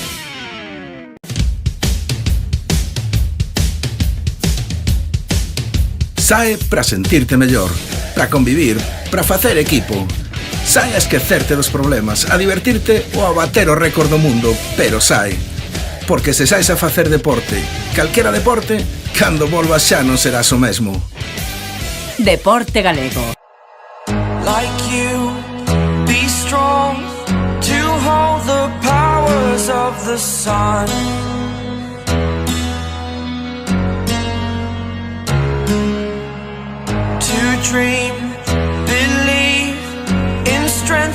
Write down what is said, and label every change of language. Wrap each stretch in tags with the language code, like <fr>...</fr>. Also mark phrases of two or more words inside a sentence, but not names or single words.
<gl>Sae para sentirte mellor, para convivir, para facer equipo. Sae a esquecerte dos problemas, a divertirte ou a bater o récord do mundo, pero sae. Porque se saes a facer deporte, calquera deporte, cando volvas xa non serás o mesmo. Deporte Galego.</gl> <en>Like you, be strong to hold the powers of the sun. To dream, believe in strength.</en>